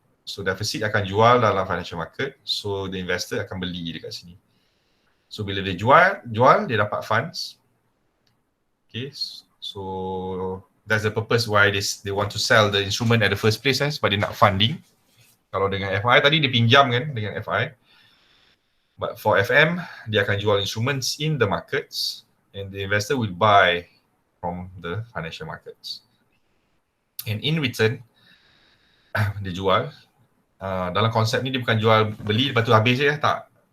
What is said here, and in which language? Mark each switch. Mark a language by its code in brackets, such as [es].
[ms] So, deficit akan jual dalam financial market, [en] so the investor [ms] akan beli dekat sini. So, bila dia jual, dia dapat funds. [en] Okay, so that's the purpose why they want to sell the instrument at the first place, [ms] sebab dia nak funding. Kalau dengan FI tadi dia pinjam kan dengan FI. [en] But for FM, [ms] dia akan jual [en] instruments in the markets and the investor will buy from the financial markets. And in return, [ms] dia jual. Dalam konsep ni dia bukan jual beli lepas tu habis je, tak.